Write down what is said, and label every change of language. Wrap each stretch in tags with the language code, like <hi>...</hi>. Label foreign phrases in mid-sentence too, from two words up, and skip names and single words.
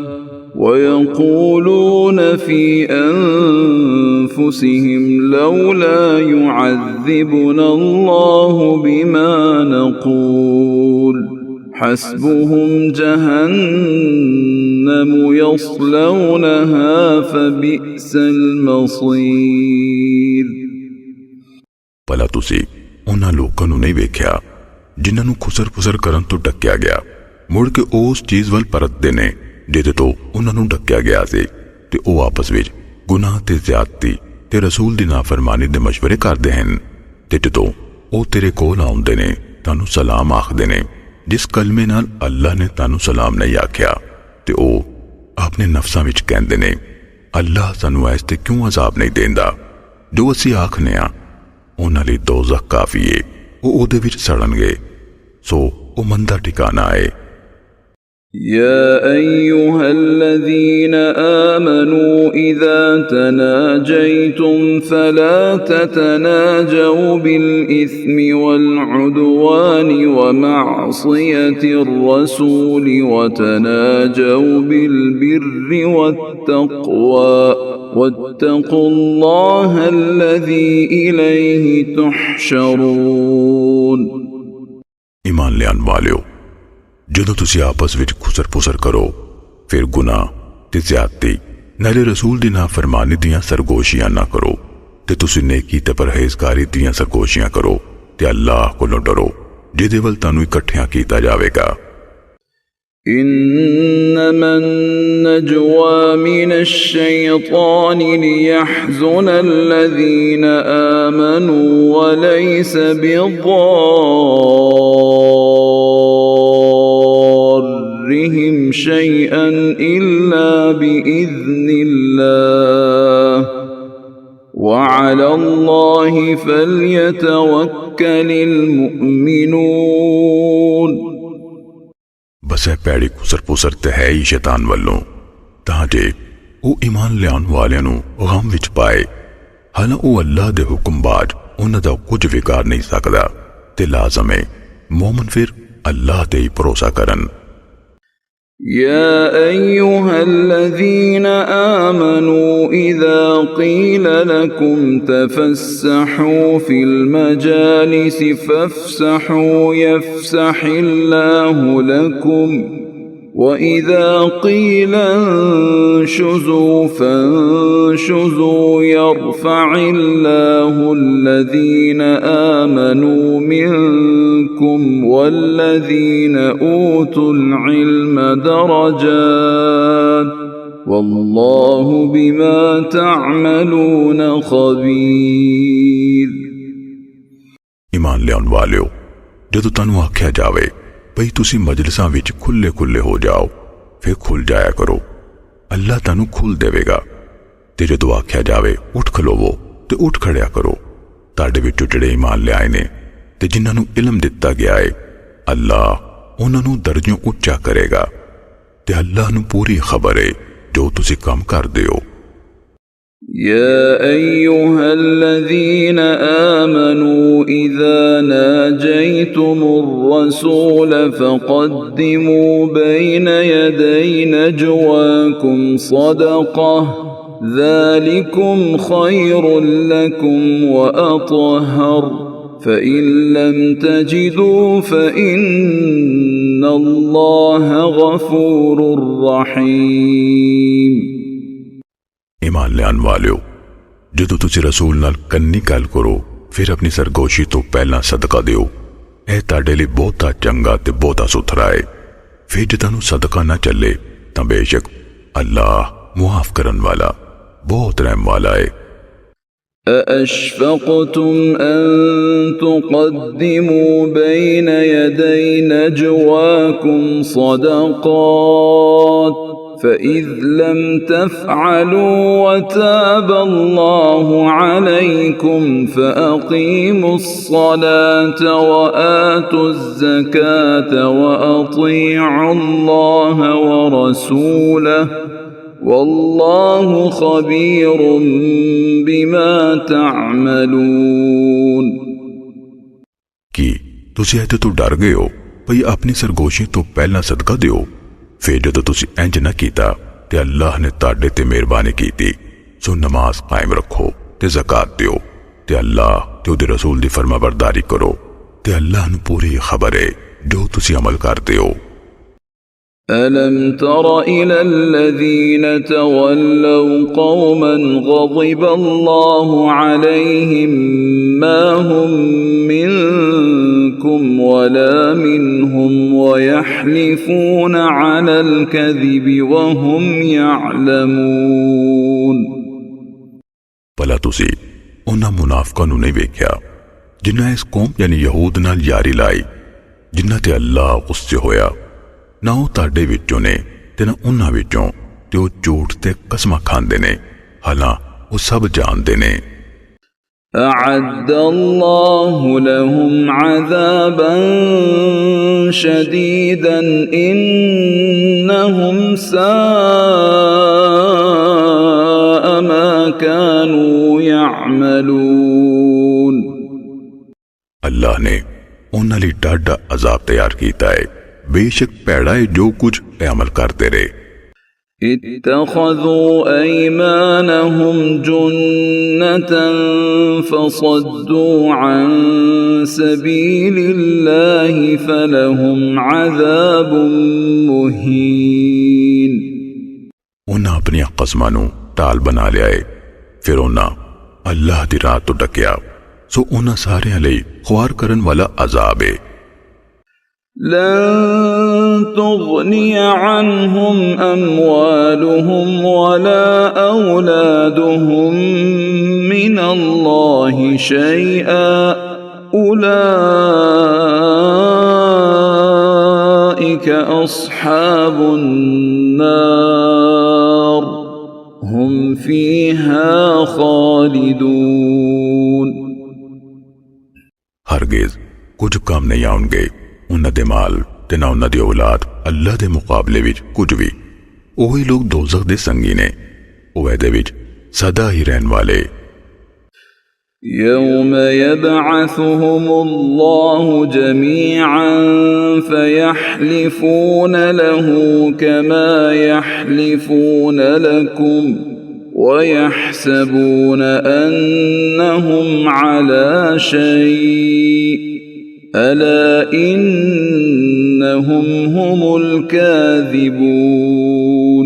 <ar>ويقولون في أنفسهم لولا يعذبنا الله بما نقول حسبهم جهنم يصلونها فبئس المصير।</ar> <pa>ਭਲਾ ਤੁਸੀਂ ਉਨ੍ਹਾਂ ਲੋਕਾਂ ਨੂੰ ਨਹੀਂ ਵੇਖਿਆ ਜਿਨ੍ਹਾਂ ਨੂੰ ਖੁਸਰ ਫੁਸਰ ਕਰਨ ਤੋਂ ਡੱਕਿਆ ਗਿਆ ਮੁੜ ਕੇ ਉਸ ਚੀਜ਼ ਵੱਲ ਪਰਤਦੇ ਨੇ ਜਿਹਦੇ ਤੋਂ ਉਨ੍ਹਾਂ ਨੂੰ ਡੱਕਿਆ ਗਿਆ ਸੀ ਤੇ ਉਹ ਆਪਸ ਵਿੱਚ ਗੁਨਾਹ ਤੇ ਜ਼ਿਆਦਤੀ ਤੇ ਰਸੂਲ ਦੀ ਨਾਫ਼ਰਮਾਨੀ ਦੇ ਮਸ਼ਵਰੇ ਕਰਦੇ ਹਨ ਤੇ ਜਦੋਂ ਉਹ ਤੇਰੇ ਕੋਲ ਆਉਂਦੇ ਨੇ ਤੈਨੂੰ ਸਲਾਮ ਆਖਦੇ ਨੇ ਜਿਸ ਕਲਮੇ ਨਾਲ ਅੱਲਾਹ ਨੇ ਤੈਨੂੰ ਸਲਾਮ ਨਹੀਂ ਆਖਿਆ ਤੇ ਉਹ ਆਪਣੇ ਨਫ਼ਸਾਂ ਵਿੱਚ ਕਹਿੰਦੇ ਨੇ ਅੱਲਾਹ ਸਾਨੂੰ ਏਸ ਤੇ ਕਿਉਂ ਅਜ਼ਾਬ ਨਹੀਂ ਦੇਂਦਾ। ਜੋ ਅਸੀਂ ਆਖਨੇ ਆਂ ਉਨ੍ਹਾਂ ਲਈ ਦੋਜ਼ਖ਼ ਕਾਫ਼ੀ ਹੈ ਉਹ ਉਹਦੇ ਵਿੱਚ ਸੜਨਗੇ ਸੋ ਉਹ ਮੰਦਾ ਠਿਕਾਣਾ ਹੈ।</pa> <ar>يا أيها الذين آمنوا إذا تناجيتم فلا تتناجوا بالإثم والعدوان ومعصية الرسول وتناجوا بالبر والتقوى واتقوا الله الذي إليه تحشرون।</ar> <pa>ਈਮਾਨ ਲਿਆਨ ਵਾਲਿਓ ਜਦੋਂ ਤੁਸੀਂ ਆਪਸ ਵਿੱਚ ਖੁਸਰ ਪੁਸਰ ਕਰੋ ਫਿਰ ਗੁਨਾਹ ਤੇ ਜ਼ਿਆਦਤੀ ਨਾਲੇ ਰਸੂਲ ਦੀ ਨਾਫਰਮਾਨੀ ਦੀਆਂ ਸਰਗੋਸ਼ੀਆਂ ਨਾ ਕਰੋ ਤੇ ਤੁਸੀਂ ਨੇਕੀ ਤੇ ਪਰਹੇਜ਼ਗਾਰੀ ਦੀਆਂ ਸਰਗੋਸ਼ੀਆਂ ਕਰੋ ਤੇ ਅੱਲਾਹ ਕੋਲੋਂ ਡਰੋ ਜਿਹਦੇ ਵੱਲ ਤੁਹਾਨੂੰ ਇਕੱਠਿਆਂ ਕੀਤਾ ਜਾਵੇਗਾ।</pa> <ar>إنما النجوى من الشيطان ليحزن الذين آمنوا وليس بضارهم شيئا إلا بإذن الله وعلى الله فليتوكل المؤمنون।</ar> <pa>ਬਸ ਹੈ ਪੈੜੀ ਖੁਸਰ ਪੁਸਰ ਤੇ ਹੈ ਹੀ ਸ਼ੈਤਾਨ ਵਾਲੋਂ ਤਾਂ ਜੇ ਉਹ ਈਮਾਨ ਲਿਆਨ ਵਾਲਿਆਂ ਨੂੰ ਗ਼ਮ ਵਿੱਚ ਪਾਏ ਹਾਲਾਂ ਉਹ ਅੱਲਾਹ ਦੇ ਹੁਕਮ ਬਾਦ ਉਨ੍ਹਾਂ ਦਾ ਕੁਝ ਵਿਗਾੜ ਨਹੀਂ ਸਕਦਾ ਤੇ ਲਾਜ਼ਮ ਹੈ ਮੋਮਨ ਫਿਰ ਅੱਲਾਹ ਤੇ ਹੀ ਭਰੋਸਾ ਕਰਨ।</pa> <ar>يا أيها الذين آمنوا إذا قيل لكم تفسحوا في المجالس فافسحوا يفسح الله لكم وإذا قيل انشزوا فانشزوا يرفع الله الذين آمنوا منكم والذين أوتوا العلم درجات والله بما تعملون خبير।</ar> <pa>ਈਮਾਨ ਲਿਆਉਣ ਵਾਲਿਓ, ਜਦੋਂ ਤੁਹਾਨੂੰ ਆਖਿਆ ਜਾਵੇ ਭਈ ਤੁਸੀਂ ਮਜਲਿਸਾਂ ਵਿੱਚ ਖੁੱਲ੍ਹੇ ਖੁੱਲ੍ਹੇ ਹੋ ਜਾਓ ਫਿਰ ਖੁੱਲ੍ਹ ਜਾਇਆ ਕਰੋ, ਅੱਲਾਹ ਤੁਹਾਨੂੰ ਖੁੱਲ੍ਹ ਦੇਵੇਗਾ। ਤੇ ਜਦੋਂ ਆਖਿਆ ਜਾਵੇ ਉੱਠ ਖਲੋਵੋ ਤੇ ਉੱਠ ਖੜਿਆ ਕਰੋ। ਤੁਹਾਡੇ ਵਿੱਚੋਂ ਜਿਹੜੇ ਈਮਾਨ ਲਿਆਏ ਨੇ ਤੇ ਜਿਨ੍ਹਾਂ ਨੂੰ ਇਲਮ ਦਿੱਤਾ ਗਿਆ ਹੈ, ਅੱਲਾਹ ਉਨ੍ਹਾਂ ਨੂੰ ਦਰਜੋਂ ਉੱਚਾ ਕਰੇਗਾ ਤੇ ਅੱਲਾਹ ਨੂੰ ਪੂਰੀ ਖ਼ਬਰ ਹੈ ਜੋ ਤੁਸੀਂ ਕਾਮ ਕਰਦੇ ਹੋ।</pa> <ar>يا أيها الذين آمنوا إذا ناجيتم الرسول فقدموا بين يدي نجواكم صدقة ذلكم خير لكم وأطهر فإن لم تجدوا فإن الله غفور رحيم।</ar> <pa>ਈਮਾਨ ਲਿਆਨ ਵਾਲਿਓ, ਜਦੋਂ ਤੁਸੀਂ ਰਸੂਲ ਨਾਲ ਕੰਨੀ ਗੱਲ ਕਰੋ ਫਿਰ ਆਪਣੀ ਸਰਗੋਸ਼ੀ ਤੋਂ ਪਹਿਲਾਂ ਸਦਕਾ ਦਿਓ, ਇਹ ਤੁਹਾਡੇ ਲਈ ਬਹੁਤਾ ਚੰਗਾ ਤੇ ਬਹੁਤਾ ਸੁਥਰਾ ਹੈ। ਫਿਰ ਜੇ ਤੁਹਾਨੂੰ ਸਦਕਾ ਨਾ ਚੱਲੇ ਤਾਂ ਬੇਸ਼ੱਕ ਅੱਲਾਹ ਮੁਆਫ਼ ਕਰਨ ਵਾਲਾ ਬਹੁਤ ਰਹਿਮ ਵਾਲਾ ਹੈ।</pa> <ar>أأشفقتم أن تقدموا بين يدي نجواكم صدقات فإذ لم تفعلوا وتاب الله عليكم فأقيموا الصلاة وآتوا الزكاة وأطيعوا الله ورسوله والله خبير بما تعملون।</ar> <pa>ਕਿ ਤੁਸੀਂ ਐਤੇ ਤੋਂ ਡਰ ਗਏ ਹੋ ਭਈ ਆਪਣੀ ਸਰਗੋਸ਼ੀ ਤੋਂ ਪਹਿਲਾਂ ਸਦਕਾ ਦਿਓ, ਫਿਰ ਜਦੋਂ ਤੁਸੀਂ ਇੰਜ ਨਾ ਕੀਤਾ ਤੇ ਅੱਲਾਹ ਨੇ ਤੁਹਾਡੇ ਤੇ ਮਿਹਰਬਾਨੀ ਕੀਤੀ, ਸੋ ਨਮਾਜ਼ ਕਾਇਮ ਰੱਖੋ ਤੇ ਜ਼ਕਾਤ ਦਿਓ ਤੇ ਅੱਲਾਹ ਤੇ ਉਹਦੇ ਰਸੂਲ ਦੀ ਫ਼ਰਮਾਬਰਦਾਰੀ ਕਰੋ ਤੇ ਅੱਲਾਹ ਨੂੰ ਪੂਰੀ ਖ਼ਬਰ ਹੈ ਜੋ ਤੁਸੀਂ ਅਮਲ ਕਰਦੇ ਹੋ।</pa> <ar>ألم تر إلى الذين تولوا قوما غضب الله عليهم ما هم منكم ولا منهم ويحلفون على الكذب وهم يعلمون।</ar> <pa>ਭਲਾ ਤੁਸੀਂ ਉਨ੍ਹਾਂ ਮੁਨਾਫ਼ਿਕਾਂ ਨੂੰ ਨਹੀਂ ਵੇਖਿਆ ਜਿਨ੍ਹਾਂ ਇਸ ਕੌਮ ਯਾਨੀ ਯਹੂਦ ਨਾਲ ਯਾਰੀ ਲਾਈ, ਜਿਨ੍ਹਾਂ ਤੇ ਅੱਲਾਹ ਗੁੱਸੇ ਹੋਇਆ, ਨਾ ਉਹ ਤੁਹਾਡੇ ਵਿੱਚੋਂ ਨੇ ਤੇ ਨਾ ਉਨ੍ਹਾਂ ਵਿੱਚੋਂ, ਤੇ ਉਹ ਝੂਠ ਤੇ ਕਸਮਾਂ ਖਾਂਦੇ ਨੇ, ਹਾਲਾਂ ਉਹ ਸਭ ਜਾਣਦੇ ਨੇ।</pa> <ar>أعد الله لهم عذابا شديدا إنهم ساء ما كانوا يعملون।</ar> <pa>ਅੱਲਾਹ ਨੇ ਉਨ੍ਹਾਂ ਲਈ ਡਾਢਾ ਅਜ਼ਾਬ ਤਿਆਰ ਕੀਤਾ ਹੈ, ਬੇਸ਼ੱਕ ਭੈੜਾ ਹੈ ਜੋ ਕੁਝ ਅਮਲ ਕਰਤੇ ਰਹੇ।</pa> <ar>اتخذوا أيمانهم جنة فصدوا عن سبيل الله فلهم عذاب مهين।</ar> <pa>ਉਨ੍ਹਾਂ ਆਪਣੀ ਕਸਮਾਂ ਨੂੰ ਟਾਲ ਬਣਾ ਲਿਆ ਹੈ, ਫਿਰ ਉਨ੍ਹਾਂ ਅੱਲਾਹ ਦੀ ਰਾਹ ਤੋਂ ਡੱਕਿਆ, ਸੋ ਉਨ੍ਹਾਂ ਸਾਰਿਆਂ ਲਈ ਖ਼ੁਆਰ ਕਰਨ ਵਾਲਾ ਅਜ਼ਾਬ ਹੈ।</pa> <ar>لن تغني عنهم أموالهم ولا أولادهم من الله شيئا أولئك أصحاب النار هم فيها خالدون।</ar> <pa>ਹਰਗਿਜ਼ ਕੁਝ ਕਾਮ ਨਹੀਂ ਆਉਣਗੇ ਉਨ੍ਹਾਂ ਦੇ ਮਾਲ ਤੇ ਨਾ ਉਨ੍ਹਾਂ ਦੀ ਔਲਾਦ ਅੱਲਾਹ ਦੇ ਮੁਕਾਬਲੇ ਵਿੱਚ ਕੁਝ ਭੀ। ਓਹੀ ਲੋਗ ਦੋਜ਼ਖ਼ ਦੇ ਸੰਗੀ ਨੇ, ਉਹ ਇਹਦੇ ਵਿੱਚ ਸਦਾ ਹੀ ਰਹਿਣ ਵਾਲੇ।</pa> <ar>يوم يبعثهم الله جميعا فيحلفون له كما يحلفون لكم ويحسبون أنهم على شيء ألا إنهم هم الكاذبون</ar>